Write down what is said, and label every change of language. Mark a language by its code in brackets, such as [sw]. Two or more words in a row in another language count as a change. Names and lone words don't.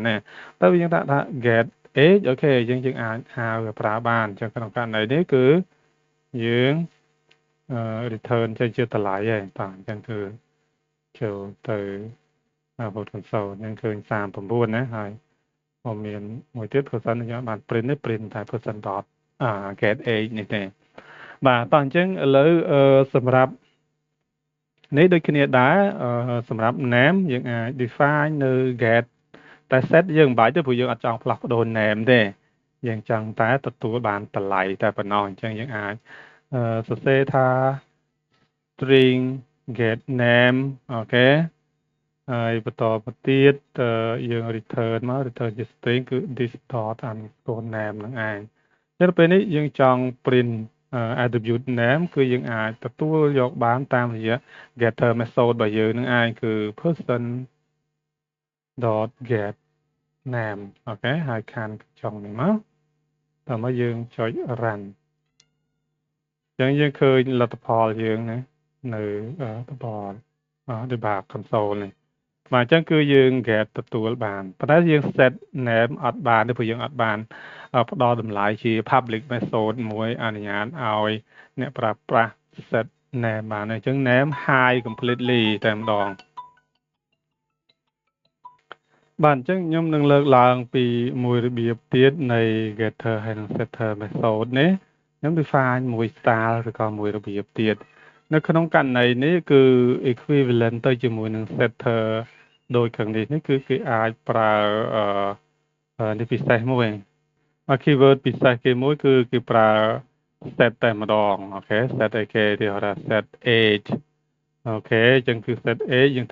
[km] ណាតែវាយើងថា [en] get age [km] អូខេយើងអាចហៅវាប្រើបានអញ្ចឹងក្នុងករណីនេះគឺយើង return ចេញជាតម្លៃឯងបាទអញ្ចឹងគឺចូលទៅ [en] vote console [km] ហ្នឹងឃើញ39ណាហើយមកមានមួយទៀត person ខ្ញុំបាន print នេះ print តែ [en] person dot get age [km] នេះទេបាទតោះអញ្ចឹងឥឡូវសម្រាប់នេះដូចគ្នាដែរសម្រាប់ name យើងអាច define នៅ get តែ set យើងមិនបាច់ទេព្រោះយើងអត់ចង់ផ្លាស់ប្ដូរ name ទេយើងចង់តែទទួលបានតម្លៃតែប៉ុណ្ណោះអញ្ចឹងយើងអាចសរសេរថា [en] string get name [km] អូខេហើយបន្តមកទៀតយើង return មក return ជា string គឺ [en] this dot underscore name [km] ហ្នឹងឯងតែពេលនេះយើងចង់ [en] print attribute name [km] គឺយើងអាចទទួលយកបានតាមរយៈ [en] getter method [km] របស់យើងហ្នឹងឯងគឺ [en] person dot get name [km] អូខេហើយខានកញ្ចុងនេះមកតើមកយើងចុច run អញ្ចឹងយើងឃើញលទ្ធផលយើងណានៅ [en] debug console [km] នេះបាទអញ្ចឹងគឺយើង get ទទួលបានប៉ុន្តែយើង [en] set name [km] អត់បានទេព្រោះយើងអត់បានផ្ដល់តម្លៃជា [en] public method [km] មួយអនុញ្ញាតឲ្យអ្នកប្រើប្រាស់ [en] set name [km] បានអញ្ចឹង [en] name hide completely [km] តែម្ដងបាទអញ្ចឹងខ្ញុំនឹងលើកឡើងពីមួយរបៀបទៀតនៃ getter ហើយនិង [en] setter method [km] នេះខ្ញុំ define មួយ style ឬក៏ មួយរបៀបទៀតនៅក្នុងករណីនេះគឺ equivalent ទៅជាមួយនឹង setter ដូចខាងនេះគឺគេអាចប្រើនេះពិសេសមួយ keyword ពិសេសគេមួយគឺគេប្រើ set តែម្ដងអូខេ set អីគេគេហៅថា [en] set age [km] អូខេអញ្ចឹងគឺ [en] set age [km] យើង